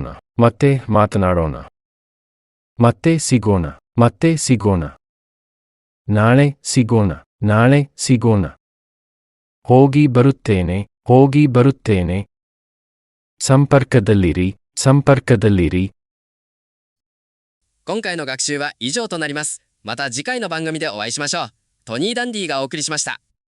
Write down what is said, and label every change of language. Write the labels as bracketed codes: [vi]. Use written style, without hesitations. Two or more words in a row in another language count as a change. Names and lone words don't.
[kn] ಮತ್ತೆ ಮಾತನಾಡೋಣ. ಮತ್ತೆ ಸಿಗೋಣ. ಮತ್ತೆ ಸಿಗೋಣ. ನಾಳೆ ಸಿಗೋಣ. ನಾಳೆ ಸಿಗೋಣ. ಹೋಗಿ ಬರುತ್ತೇನೆ. ಹೋಗಿ ಬರುತ್ತೇನೆ. ಸಂಪರ್ಕದಲ್ಲಿರಿ, ಸಂಪರ್ಕದಲ್ಲಿರಿ. [ja] 今回の学習は以上となります。また次回の番組でお会いしましょう。トニー・ダンディがお送りしました。